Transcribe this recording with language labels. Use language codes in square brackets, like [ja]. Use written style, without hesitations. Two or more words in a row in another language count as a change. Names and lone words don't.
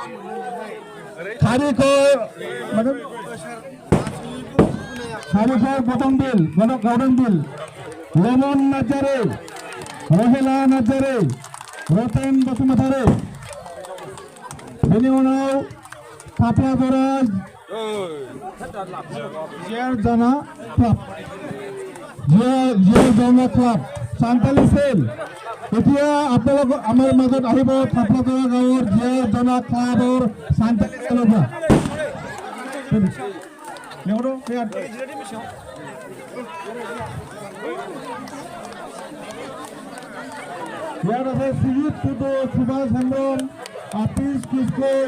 [brx] गौतमबिल लेमन नार्जारी रहेला नार्जारी रतन बसुमतारी बेनि उनाव थाफ्लाजरा [as] जियारजाना क्लाब सान्ताली सेल এতিয়া আপোনালোক আমাৰ মাজত আহিব থাপলাজৰা গাঁৱৰ জিয়াৰজানা ক্লাবৰ সান্তালি সেলৰ পৰা ইয়াত আছে সুজিত টুডু সুভাষ হেমব্ৰম আতিশ কিস্কুল